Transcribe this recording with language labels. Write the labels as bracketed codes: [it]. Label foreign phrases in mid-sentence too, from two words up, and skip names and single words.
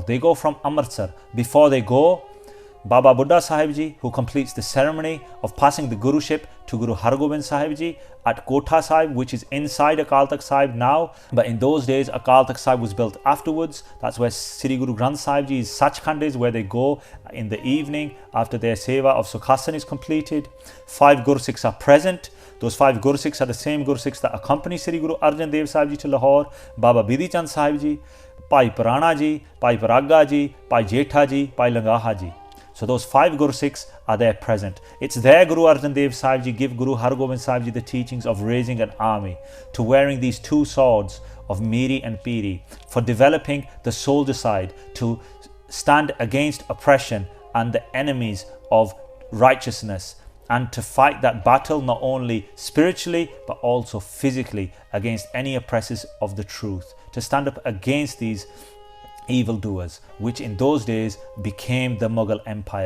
[en] They go from Amritsar. Before they go, Baba Buddha Sahib Ji, who completes the ceremony of passing the Guruship to Guru Har Gobind Sahib Ji at Kotha Sahib, which is inside Akal Takht Sahib now. But in those days, Akal Takht Sahib was built afterwards. That's where Sri Guru Granth Sahib Ji's Sachkhand is, where they go in the evening after their seva of Sukhasan is completed. 5 Gursikhs are present. Those 5 Gursikhs are the same Gursikhs that accompany Sri Guru Arjan Dev Sahib Ji to Lahore. Baba Bidhi Chand Sahib Ji, Bhai Purana Ji, Bhai Paraga Ji, Bhai Jetha Ji, Bhai Langaha Ji. So those 5 Gursikhs are there present. It's there Guru Arjan Dev Sahib Ji give Guru Har Gobind Sahib Ji the teachings of raising an army, to wearing these 2 swords of Miri and Piri, for developing the soldier side, to stand against oppression and the enemies of righteousness, and to fight that battle not only spiritually but also physically against any oppressors of the truth, to stand up against these evildoers, which in those days became the Mughal Empire.